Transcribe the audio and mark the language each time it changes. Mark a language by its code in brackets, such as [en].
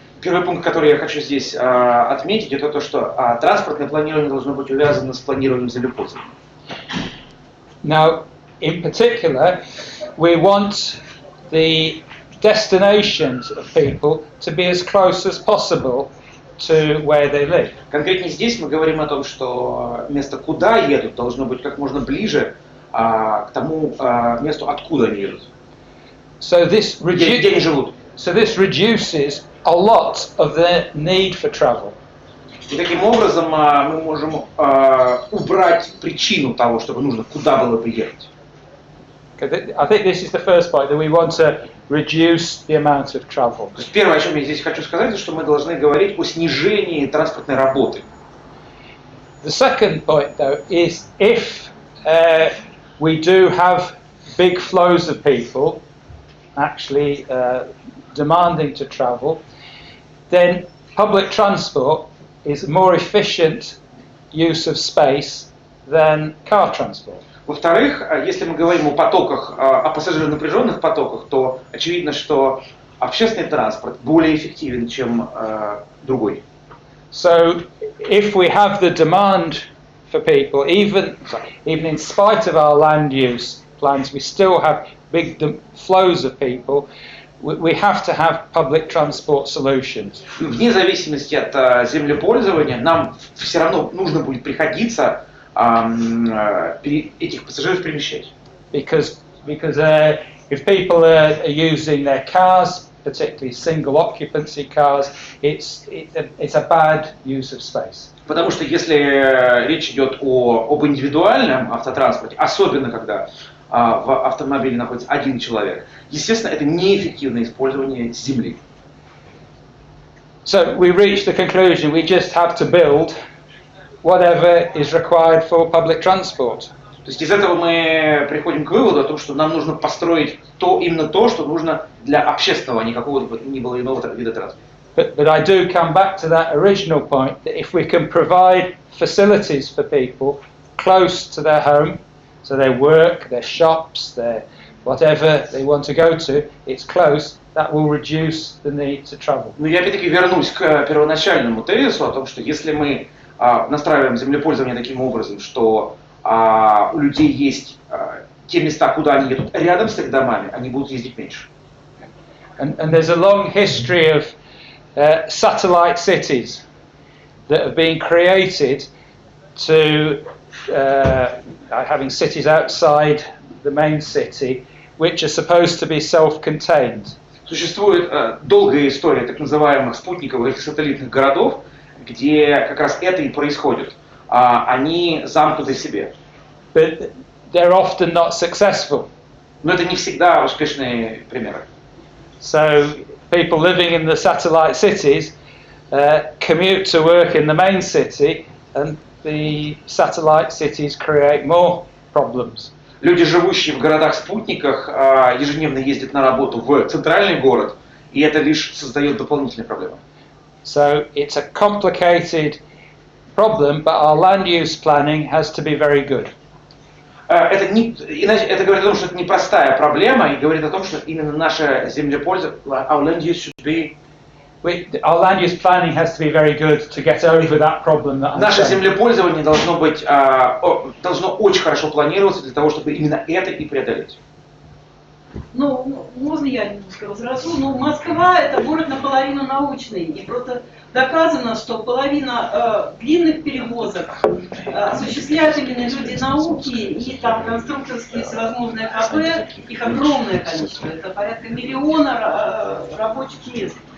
[ru] Первый пункт, который я хочу здесь отметить, это то, что транспортное планирование должно быть увязано с планированием землепользования. [en] Now, in particular, we want the destinations of people to be as close as possible to where they live. [ru] Конкретнее здесь мы говорим о том, что место, куда едут, должно быть как можно ближе к тому месту, откуда они едут. [en] So this [ru] Где они живут. [en] So this reduces a lot of the need for travel. [ru] И таким образом мы можем убрать причину того, чтобы нужно куда было бы ехать. [en] Okay, I think this is the first point, that we want to reduce the amount of travel. [ru] То есть первое, о чем я здесь хочу сказать, что мы должны говорить о снижении транспортной работы. [en] The second point, though, is if we do have big flows of people actually demanding to travel, then public transport is a more efficient use of space than car transport. [ru] Во-вторых, если мы говорим о потоках, о пассажиронапряженных потоках, то очевидно, что общественный транспорт более эффективен, чем другой. [en] So if we have the demand for people, even in spite of our land use plans, we still have big flows of people, we have to have public transport solutions. [ru] Вне зависимости от землепользования, нам все равно нужно будет приходиться этих пассажиров перемещать. [en] Because if people are using their cars, particularly single occupancy cars, it's a bad use of space. [ru] Потому что если речь идет об индивидуальном автотранспорте, особенно когда в автомобиле находится один человек, естественно, это неэффективное использование земли. [en] So we reach the conclusion we just have to build whatever is required for public transport. [ru] То есть из этого мы приходим к выводу о том, что нам нужно построить именно то, что нужно для общественного, никакого ни было иного вида транспорта. [en] But I do come back to that original point that if we can provide facilities for people close to their home, so their work, their shops, their whatever they want to go to, it's close, that will reduce the need to travel. [ru] Но я опять-таки вернусь к первоначальному тезису о том, что если мы настраиваем землепользование таким образом, что у людей есть те места, куда они едут рядом с их домами, они будут ездить меньше. [en] And there's a long history of satellite cities that have been created to having cities outside the main city, which are supposed to be self-contained. [ru] Существует долгая история так называемых спутниковых или сателлитных городов, где как раз это и происходит. Они замкнуты в себе. [en] But they're often not successful. [ru] Но это не всегда успешные примеры. [en] So people living in the satellite cities commute to work in the main city, and the satellite cities create more problems. [ru] Люди, живущие в городах-спутниках, ежедневно ездят на работу в центральный город, и это лишь создает дополнительные проблемы. [en] So it's a complicated problem, but our land use planning has to be very good. [ru] Это говорит о том, что это непростая проблема, и говорит о том, что именно наше землепользование, [en] our land use should be... Our land use planning has to be very good to get over that problem that I'm [ru] Наше [en] saying. [ru] землепользование должно очень хорошо планироваться для того, чтобы именно это и преодолеть. Ну, можно я немножко возражу, но Москва это город наполовину научный, и просто доказано, что половина длинных перевозок осуществляют именно люди науки, и там конструкторские всевозможные КП, их огромное количество, это порядка 1 миллиона рабочих мест.